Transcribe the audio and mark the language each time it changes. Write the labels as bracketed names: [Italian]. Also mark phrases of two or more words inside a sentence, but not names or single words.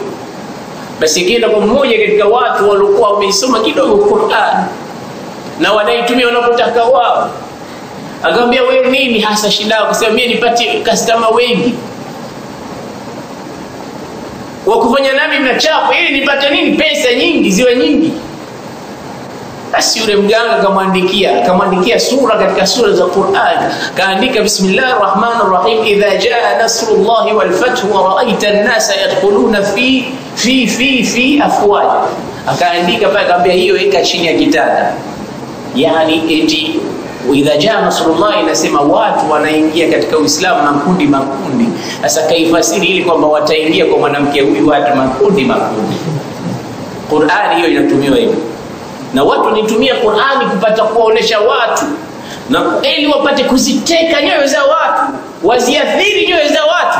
[Swahili] Basi kienda kwa mmoja katika watu waliokuwa wameisoma kidogo Qur'an na wanaitumia wanapotaka wao, akamwambia wewe nini hasa shida yako? Kusema mimi nipate customer wengi wa kufanya nami mnachapo ili nipate nini, pesa nyingi ziwe nyingi. Basi yule mganga akamwandikia sura katika sura za Qur'an, kaandika [Arabic] بسم الله الرحمن الرحيم، إذا جاء نصر الله والفتح ورأيت الناس يدخلون في أفواج. [Swahili] Akaandika pale, akamwambia hiyo weka chini ya kitanda. Yani eti [Arabic] إذا جاء نصر الله [Swahili] inasema watu wanaingia katika Uislamu makundi. Sasa kaifasiri ili kwamba wataingia kwa mwanamke huyu watu makundi. Qur'ani hiyo inatumiwa hivyo. Na watu wanitumia Qur'ani kupata kuwaonesha watu na ili wapate kuziteka nyoyo za watu, waziathiri nyoyo za watu.